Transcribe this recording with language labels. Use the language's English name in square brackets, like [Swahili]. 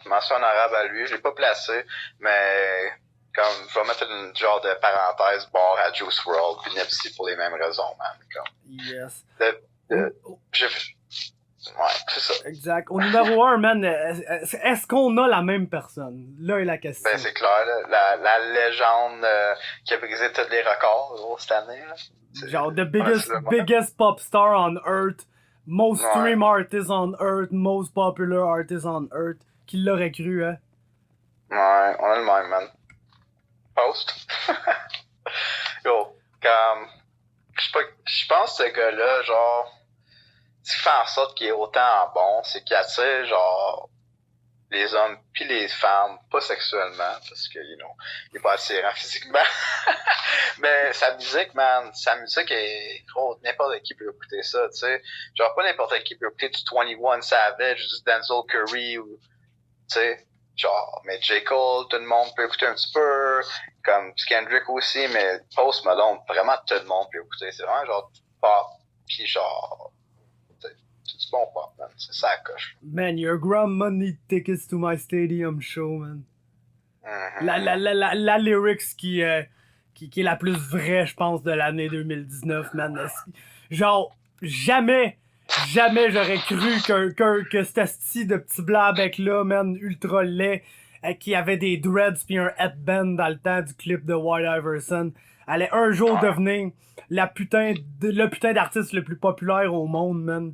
[French] Mention en arabe à lui. Je l'ai pas placé, mais comme je vais mettre une genre de parenthèse barre à Juice WRLD puis Nipsey pour les mêmes raisons, man. Comme, [English] yes. [French] Ouais, c'est ça. Exact. Au numéro 1, man, est-ce qu'on a la même personne? Là est la question. Ben c'est clair, là. La légende qui a brisé tous les records gros, cette année. Là. [English] Genre the biggest pop star on earth. Most stream artist on earth, most popular artist on earth. [French] Qui l'aurait cru, hein? Ouais, on a le même, man. Post. Yo, comme... Je pense que ce gars-là, genre... Ce qui fait en sorte qu'il est autant bon, c'est qu'il attire, genre... les hommes puis les femmes, pas sexuellement, parce que, [English] you know, [French] il est pas attirant physiquement. Mais sa musique, man, est gros, n'importe qui peut écouter ça, tu sais. Genre, pas n'importe qui peut écouter du 21 Savage, du Denzel Curry, ou, tu sais, genre, mais J. Cole, tout le monde peut écouter un petit peu, comme Kendrick aussi, mais Post Malone, vraiment tout le monde peut écouter. C'est vraiment genre du pop, pis genre... c'est du bon pop, man. C'est ça, coche. [English] Man, your grandma need tickets to my stadium show, man. [French] La lyrics qui est la plus vraie, je pense, de l'année 2019, man. Genre, jamais j'aurais cru que cet asti de petit blanc bec là, man, ultra laid, qui avait des dreads pis un headband dans le temps du clip de White Iverson, allait un jour devenir le putain d'artiste le plus populaire au monde, man.